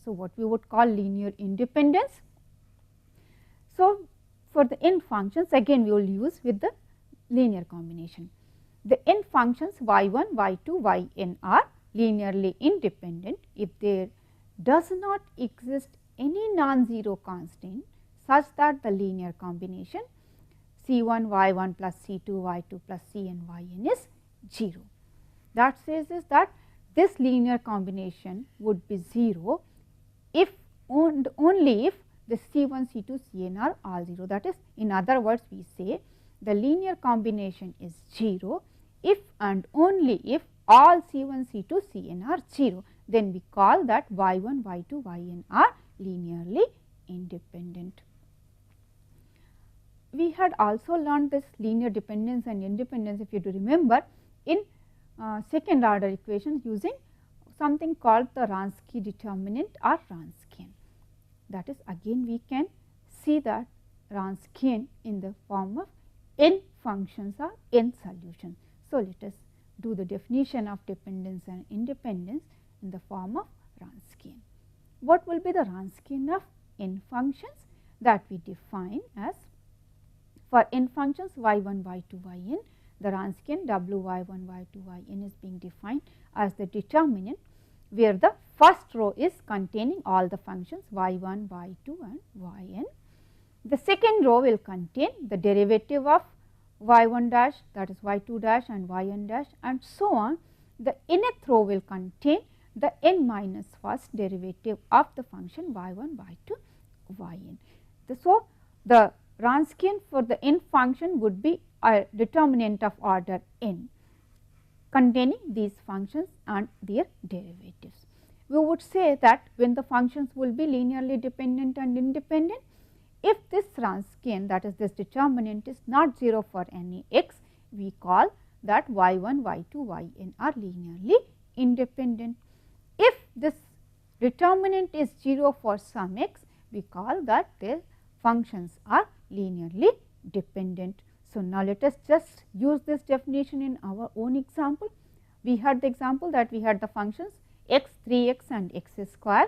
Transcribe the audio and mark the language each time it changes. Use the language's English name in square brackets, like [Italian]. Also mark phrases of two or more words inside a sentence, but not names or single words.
[English] So, what we would call linear independence. So, for the n functions, again we will use with the linear combination. The n functions y 1, y 2, y n are linearly independent if there does not exist any non-zero constant such that the linear combination C 1 y 1 plus C 2 y 2 plus C n y n is 0. That says is that this linear combination would be 0 if and only if the C1, C2, Cn are all 0. That is, in other words, we say the linear combination is 0 if and only if all C1, C2, Cn are 0, then we call that y1, y2, yn are linearly independent. We had also learned this linear dependence and independence, if you do remember, in second order equations using something called the Wronski determinant or Wronskian. That is, again we can see that Wronskian in the form of n functions or n solutions. So, let us do the definition of dependence and independence in the form of Wronskian. What will be the Wronskian of n functions? That we define as, for n functions y1, y2, yn, the Wronskian wy1, y2, yn is being defined as the determinant where the first row is containing all the functions y1, y2 and yn. The second row will contain the derivative of y1 dash, that is y2 dash and yn dash, and so on. The nth row will contain the n minus first derivative of the function y1, y2, yn. So, the Wronskian for the n function would be a determinant of order n containing these functions and their derivatives. We would say that when the functions will be linearly dependent and independent, if this Wronskian, that is this determinant, is not 0 for any x, we call that y1, y2, yn are linearly independent. If this determinant is 0 for some x, we call that their functions are linearly dependent. So, now let us just use this definition in our own example. We had the example that we had the functions x, 3x and x square.